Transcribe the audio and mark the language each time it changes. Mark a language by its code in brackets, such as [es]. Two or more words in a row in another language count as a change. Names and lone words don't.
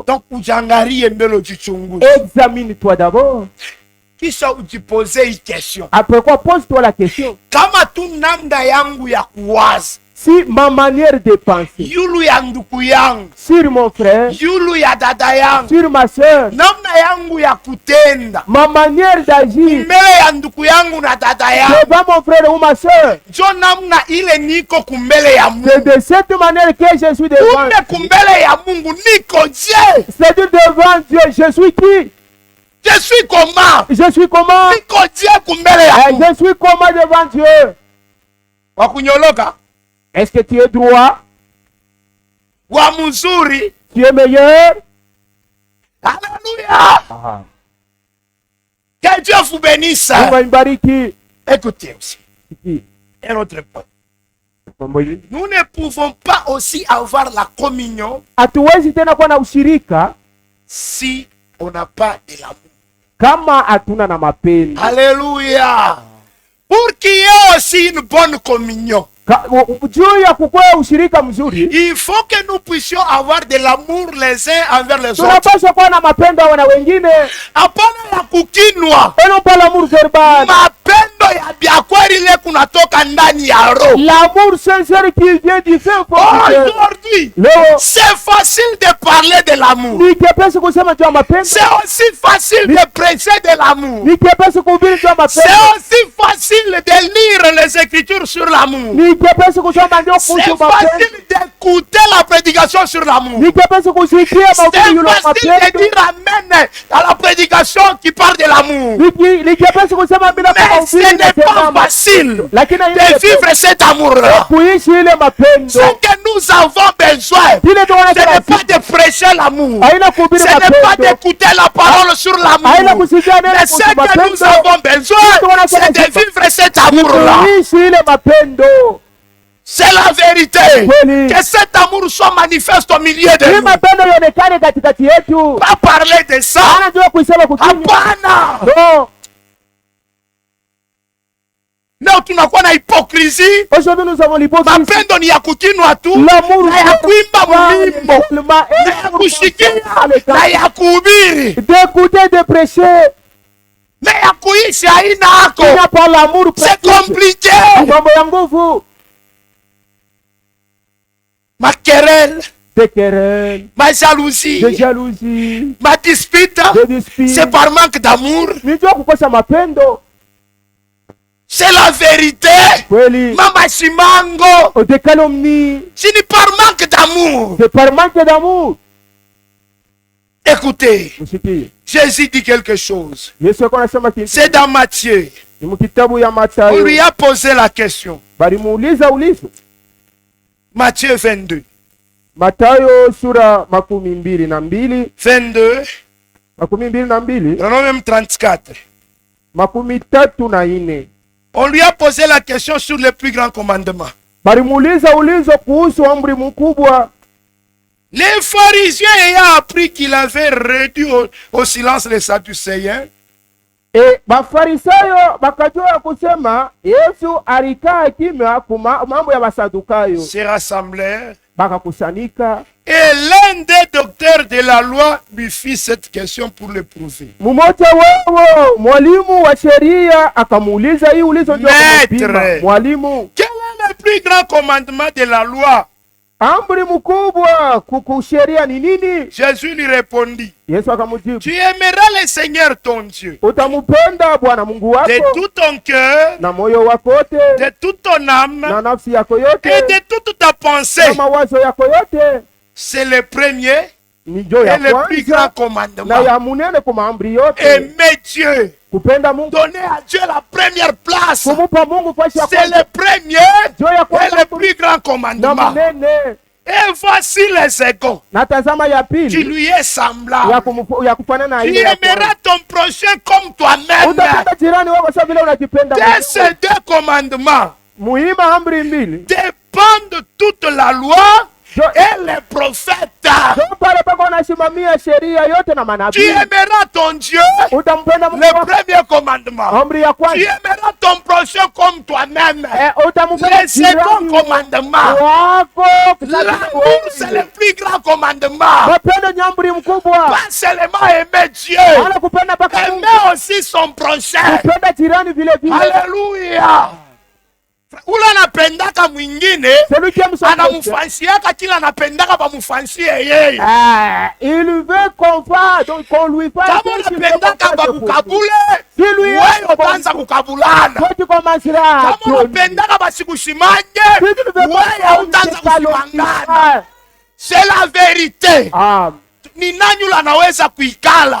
[sw] Donc ujangarie mbele ujichunguze, [fr] Examine-toi d'abord. [sw] kisha ujipose hii question. [fr] Après quoi, pose-toi la question. [sw] Kama tu namna yangu ya kuwaza, [fr] Si ma manière de penser [sw] yulu ya ndugu yangu, [fr] sur mon frère, [sw] yulu ya dada yangu, [fr] sur ma soeur, [sw] namna yangu ya kutenda [fr] ma manière d'agir [sw] mbele ya ndugu yangu na dada yangu, [fr] devant mon frère ou ma soeur, [sw] njo namna ile niko kumbele ya [fr] c'est [sw] Mungu. [fr] de cette manière que je suis devant. [sw] Kumbe kumbele ya Mungu niko je? [fr] C'est-à-dire devant Dieu, je suis qui? Je suis comment? Je suis comment? [sw] Niko je kumbele ya Mungu. [fr] Je suis comment devant Dieu? [sw] Wakunyoloka, [fr] Est-ce que tu es droit? [sw] wa mzuri. [fr] Tu es meilleur? Alléluia. Que Dieu vous bénisse. [sw] Mungu aibariki. [fr] Écoutez aussi, [sw] Hiki, [fr] un autre point. [sw] mambo hili. [fr] Nous ne pouvons pas aussi avoir la communion [sw] Hatuwezi tena kuwa na ushirika [fr] si on n'a pas de l'amour. [sw] kama hatuna na mapendo. Alléluia. [fr] Pour qu'il y ait aussi une bonne communion, [sw] Juu ya kukuwa ushirika mzuri, [fr] il faut que nous puissions avoir de l'amour les uns envers les autres. [sw] tunapaswa kuwa na mapendo na wengine. Hapana ya kukinwa. [fr] Et non pas l'amour verbal. [sw] Mapendo ya biakweli ile kunatoka ndani ya roho. [fr] L'amour sincère qui vient du fin fond du cœur. Aujourd'hui, [sw] Leo [fr] c'est facile de parler de l'amour. [sw] ni kepesi kusema juu ya mapendo. [fr] C'est aussi facile de prêcher de l'amour. [sw] Ni kepesi kuhubiri juu ya [fr] C'est [sw] mapendo. [fr] aussi facile de lire les écritures sur l'amour. [sw] Ni kepesi kusoma ndio [fr] C'est [sw] kuhusu mapendo. [fr] facile d'écouter la prédication sur l'amour. [sw] Ni kepesi kusikia [fr] C'est [sw] mahubiri yule [fr] facile de [sw] mapendo. [fr] dire amen à la prédication qui parle de l'amour. [sw] Ni kepesi kusema bila [fr] Mais ce [sw] mahubiri [fr] n'est pas [sw] inasema. [fr] facile [sw] Lakini [fr] de vivre cet amour-là. [sw] kuishi ile mapendo. [fr] Ce que nous avons besoin, [sw] Ile tunaona [fr] ce n'est pas de prêcher l'amour. [sw] haina kuhubiri [fr] Ce n'est pas [sw] mapendo. [fr] d'écouter la parole sur [sw] Haina [fr] l'amour. [sw] kusikia neno [fr] Mais ce [sw] kuhusu [fr] que nous [sw] mapendo. [fr] avons besoin, c'est de vivre cet amour-là. [sw] Kuishi ile mapendo. [fr] C'est la vérité. [sw] Kweli. [fr] Que cet amour soit manifeste au milieu de [sw] Ili [fr] nous. [sw] mapendo ionekane katikati yetu. [fr] Pas parler de ça. [sw] Anajua kuisema kukinywa. Hapana. No. Leo tunakuwa na hypocrisie. [fr] Aujourd'hui nous avons l'hypocrisie. [sw] Mapendo ni ya kukinwa tu, [fr] L'amour [sw] na ya kuimba mwimbo, na ya kushikia, na ya kuhubiri, [fr] d'écouter, de prêcher. [sw] na ya kuishi haina [fr] Il n'y [sw] yako. [fr] a pas l'amour C'est pratique. compliqué. [sw] Mambo ya nguvu. Makerel, [fr] des querelles, [sw] ma jalousie, [fr] de jalousie, [sw] ma dispute, [fr] de disputes. c'est par manque d'amour. [sw] Ni juu ya kukosa mapendo. [fr] C'est la vérité. [sw] Kweli. Mama Shimango, [fr] Des calomnies. ce n'est par manque d'amour. C'est par manque d'amour. Écoutez, [sw] Msikie. [fr] Jésus dit quelque chose. [sw] Yesu alikuwa anasema kitu. [fr] C'est dans Matthieu. [sw] Ni mkitabu ya [fr] On [sw] Mathayo. [fr] lui a posé la question. [sw] Balimuuliza ulizo. [fr] Matthieu 22. [sw] Mathayo sura 22. 22. 22. [fr] Non, même 34. 34. On lui a posé la question sur le plus grand commandement. [sw] Balimuuliza ulizo kuhusu amri mkubwa. [fr] Les pharisiens ayant appris qu'il avait réduit au silence les sadducéens, [sw] Bafarisayo bakajua kusema Yesu alikaa kimya mambo ya Basadukayo. [fr] se rassemblèrent. [sw] Bakakusanika. [fr] Et l'un des docteurs de la loi lui fit cette question pour le prouver. [sw] Mmoja wao mwalimu wa sheria akamuuliza hii ulizo ndio kupima. [fr] Maître, [sw] Mwalimu, [fr] quel est le plus grand commandement de la loi? [sw] amri mkubwa kusheria ni nini? [fr] Jésus lui répondit, [sw] Yesu akamjibu, [fr] tu aimeras le Seigneur ton Dieu [sw] utamupenda Bwana Mungu wako [fr] de tout ton cœur, [sw] na moyo wako wote, [fr] de toute ton âme [sw] na nafsi yako yote, [fr] et de toute ta pensée. [sw] na mawazo yako yote. [fr] C'est le premier [sw] Ni ndio [fr] et [sw] ya [fr] le plus grand [sw] kwanza na [fr] commandement. [sw] ya munene kwa maamri yote. [fr] Aimer Dieu, [sw] Kupenda Mungu, [fr] donner à Dieu la première place. [sw] kumupa Mungu fasi ya [fr] C'est [sw] kwanza [fr] le premier [sw] ndio ya [fr] et [sw] kwanza [fr] le plus grand [sw] na [fr] commandement. [sw] munene. [fr] Et voici les seconds. [sw] Na tazama ya [fr] Tu [sw] pili [fr] lui es semblable. [sw] ya kufanana na [fr] Tu [sw] ile ya kwanza. [fr] aimeras ton prochain comme toi-même. [sw] Utapenda jirani wako sawa vile unajipenda [fr] De [sw] mwenyewe. [fr] ces deux commandements [sw] Muhimu amri mbili [fr] dépendent toute la loi et les prophètes. [sw] ndio pale pako unasimamia sheria yote na [fr] Tu [sw] manabii. [fr] aimeras ton Dieu, [sw] Utampenda Mungu [fr] le [sw] wako, [fr] premier commandement. [sw] amri ya [fr] Tu [sw] kwanza. [fr] aimeras ton prochain comme toi-même. [sw] Utampenda [fr] Le second [sw] jirani [fr] commandement. [sw] wako. [fr] L'amour, c'est le plus grand commandement. [sw] Mapendo ni amri mkubwa. [fr] Pas seulement aimer Dieu, [sw] Ana kupenda mpaka Mungu. [fr] aimer aussi son prochain. [sw] Kupenda jirani vile vile. Haleluya. Ule anapendaka mwingine [fr] Celui qui aime son prochain, [sw] anamfansiaka kila anapendaka bamufansie yeye. [fr] il veut qu'on lui fasse [sw] Kama [fr] ce qu'il veut [sw] unapendaka [fr] qu'on fasse pour lui. [sw] bakukabule, [fr] Si lui [sw] wewe utaanza kukabulana. [fr] toi tu commenceras à [sw] Kama unapendaka basikushimanye, [fr] Si tu ne veux [sw] wewe utaanza kushimangana. [fr] C'est la vérité. [sw] Ni nani ule anaweza kuikala